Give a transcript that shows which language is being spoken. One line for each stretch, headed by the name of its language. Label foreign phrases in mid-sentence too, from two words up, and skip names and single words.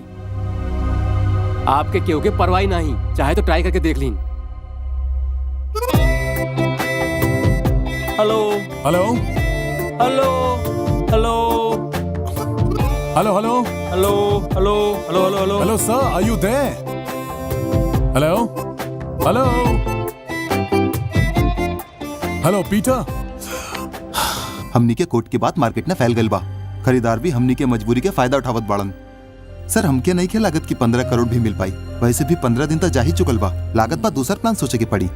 Bhojpuri: आपके केहू के परवाही नहीं, चाहे तो ट्राई करके देख लीन।
English: हेलो हेलो Hello hello Hello hello Hello hello hello hello hello Hello sir, Are you there? Hello hello hello Peter.
Bhojpuri: हमनी के कोर्ट के बाद मार्केट में फैल गइल बा। खरीदार भी हमनी के मजबूरी के फायदा उठावत बाड़न। सर हमके नहीं के लागत की 15 करोड़ भी मिल पाई। वैसे भी 15 दिन तक जा ही चुकल बा। लागत बा दूसरा प्लान सोचे के पड़ी।